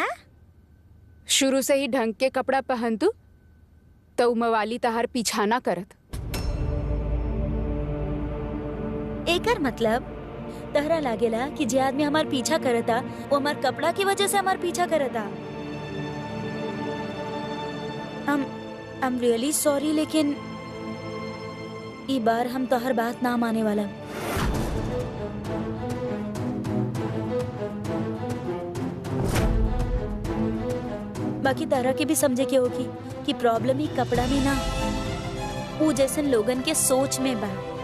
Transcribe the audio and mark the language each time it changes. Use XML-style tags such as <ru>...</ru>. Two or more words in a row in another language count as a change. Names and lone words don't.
<bho>शुरू से ही ढंग के कपड़ा पहन तू तो मवाली तहार पीछा ना करत। एकर मतलब तहरा लागेला कि जे आदमी हमार पीछा करता वो हमार कपड़ा की वजह से हमार पीछा करता।</bho> <en>I'm really sorry,</en> <bho>लेकिन ई बार हम तोहर बात ना माने वाला। बाकी तरह के भी समझे के होगी कि प्रॉब्लम ही कपड़ा में ना, वो जैसन लोगन के सोच में बा।</bho>